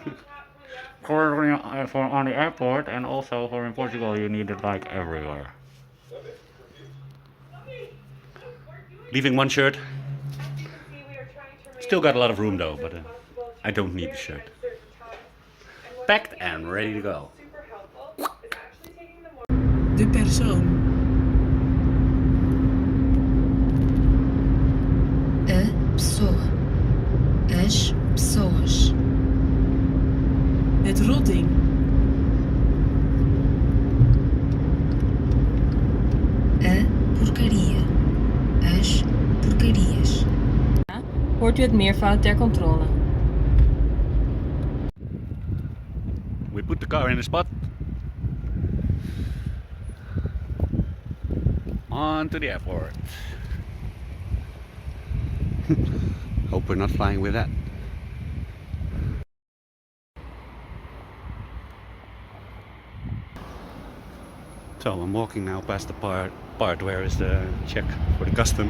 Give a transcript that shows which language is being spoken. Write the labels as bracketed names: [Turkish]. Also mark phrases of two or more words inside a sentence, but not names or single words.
[English] For on the airport, and also for in Portugal, you need it like everywhere. Leaving one shirt. Still got a lot of room though, but I don't need the shirt. Packed and ready to go. [Dutch] De persoon. [Portuguese] A pessoa. As pessoas. [Dutch] Het rotting. [Portuguese] A porcaria. As porcarias. [Dutch] Hoort u het meervoud ter controle. [English] We put the car in a spot. On to the airport. Hope we're not flying with that. So I'm walking now past the part where is the check for the customs.